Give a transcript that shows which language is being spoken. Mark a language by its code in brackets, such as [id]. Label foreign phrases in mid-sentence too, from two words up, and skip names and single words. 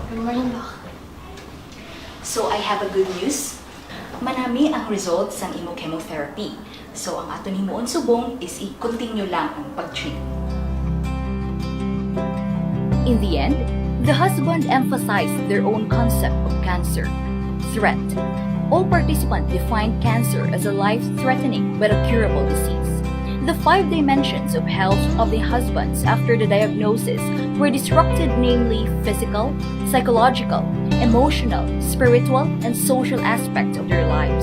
[en] morning, Doc. So I have a good news. [hil] Manami ang results ng imo chemotherapy. So ang aton himuon subong is i-continue lang ang pag-treat. [en] In the end, the husband emphasized their own concept of cancer, threat. All participants defined cancer as a life-threatening but a curable disease. The 5 dimensions of health of the husbands after the diagnosis were disrupted, namely physical, psychological, emotional, spiritual, and social aspects of their lives.